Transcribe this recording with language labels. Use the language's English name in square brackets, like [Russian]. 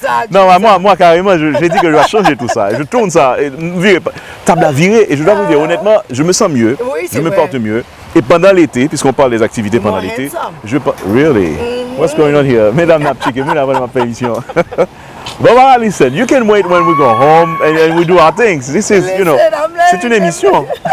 [French] Non, moi carrément, j'ai dit que je vais changer tout ça. Je tourne ça, table à virer, et je dois vous dire honnêtement, je me sens mieux, je me porte mieux. Et pendant l'été, puisqu'on parle des activités pendant l'été, [English] really? What's going on here? [French] Mesdames, nous avons ma permission. [English] Barbara, listen, you can wait when we go home and we do our things. This is, you know, [French] c'est une émission.